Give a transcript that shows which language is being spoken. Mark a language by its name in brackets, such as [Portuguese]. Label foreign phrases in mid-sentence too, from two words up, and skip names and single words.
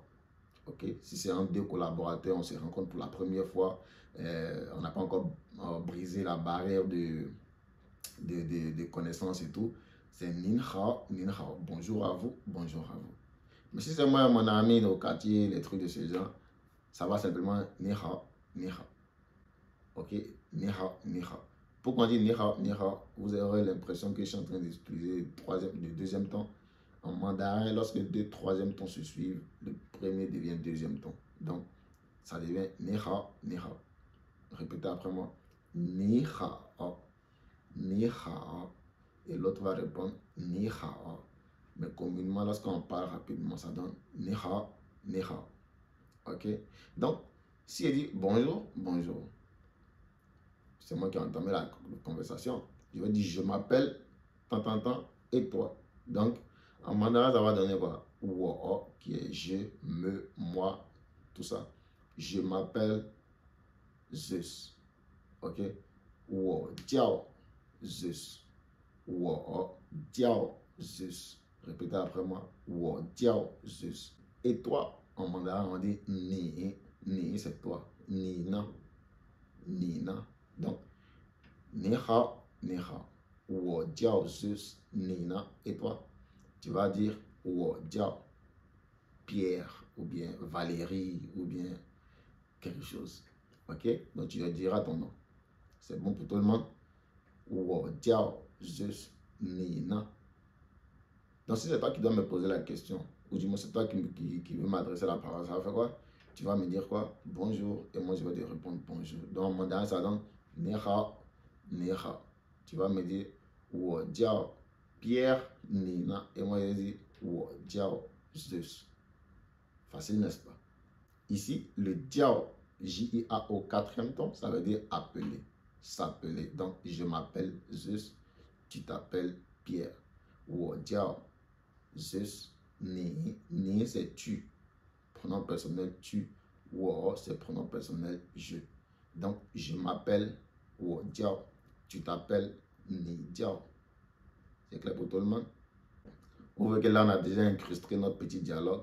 [French] Ok, si c'est un deux collaborateurs, on se rencontre pour la première fois, on n'a pas encore brisé la barrière de connaissances et tout, c'est [Chinese] 您好, [French] bonjour à vous, bonjour à vous. Mais si c'est moi, mon ami au quartier, les trucs de ce genre, ça va simplement [Chinese] 你好，你好. Ok, 你好，你好. [French] Pourquoi on dit [Chinese] 你好, [French] vous aurez l'impression que je suis en train d'utiliser le deuxième ton. En mandarin, lorsque le deux troisième ton se suivent, le premier devient deuxième ton. Donc, ça devient [Chinese] 你好，你好. [French] Répétez après moi. [Chinese] 你好，你好. [French] Et l'autre va répondre [Chinese] 你好. [French] Mais communément, lorsqu'on parle rapidement, ça donne [Chinese] 你好，你好. [French] Ok? Donc, si elle dit bonjour, bonjour. C'est moi qui ai entamé la conversation. Je vais dire je m'appelle, tant, et toi. Donc, en mandarin, ça va donner quoi? Wo, qui est je, me, moi, tout ça. Je m'appelle Zeus. Ok? [Chinese] Wo, jiao, Zeus. Wo, jiao, Zeus. [French] Répétez après moi. [Chinese] Wo, jiao, Zeus. [French] Et toi, en mandarin, on dit ni. Ni, c'est toi. Nina. Nina. Donc, [Chinese] 你好，你好。我叫Zeus，你呢. [French] Et toi, tu vas dire [Chinese] wo jiao Pierre, [French] ou bien Valérie, ou bien quelque chose. Ok? Donc, tu diras ton nom. C'est bon pour tout le monde? [Chinese] 我叫Zeus，你呢. [French] Donc, si c'est toi qui dois me poser la question, ou du moins c'est toi qui veut m'adresser la parole, ça va faire quoi? Tu vas me dire quoi? Bonjour, et moi je vais te répondre bonjour. Donc, mon mandarin, ça donne [Chinese] 你好，你好. [French] Tu vas me dire [Chinese] wo jiao Pierre, Nina, [French] et moi je dis [Chinese] wo jiao Zeus. [French] Facile, n'est-ce pas? Ici, le jiao, J-I-A-O, quatrième ton, ça veut dire appeler, s'appeler. Donc, je m'appelle Zeus, tu t'appelles Pierre. [Chinese] 我叫Zeus，你，你 [French] c'est tu. Pronom personnel tu. Wo c'est pronom personnel je. Donc je m'appelle [Chinese] 我叫. [French] Tu t'appelles [Chinese] 你叫. [French] C'est clair pour tout le monde? Vous voyez que là on a déjà incrusté notre petit dialogue.